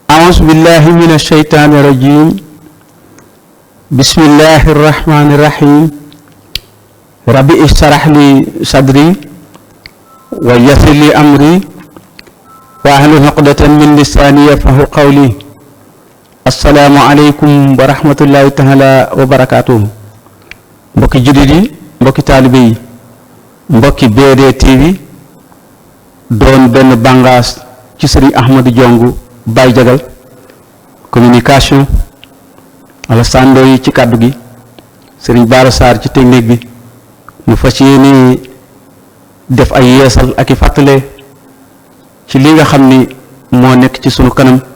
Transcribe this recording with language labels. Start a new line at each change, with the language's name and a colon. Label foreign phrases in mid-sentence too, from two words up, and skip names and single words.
Arabic: أعوذ بالله من الشيطان الرجيم بسم الله الرحمن الرحيم ربي اشرح لي صدري ويسر لي أمري واحلل عقدة من لساني يفقهوا قولي السلام عليكم ورحمة الله تعالى وبركاته
Wolof: mbokki jullit yi mbokki taalibe yi mbokki BD TV doon benn bàngaas ci Serigne Ahmadou Diong Baye Jagal communication Alassane Ndoye ci kàddu gi Serigne Bara Sarr ci technique bi mu fas yéene def ay yeesal ak i fàttale ci li nga xam ni moo nekk ci sunu kanam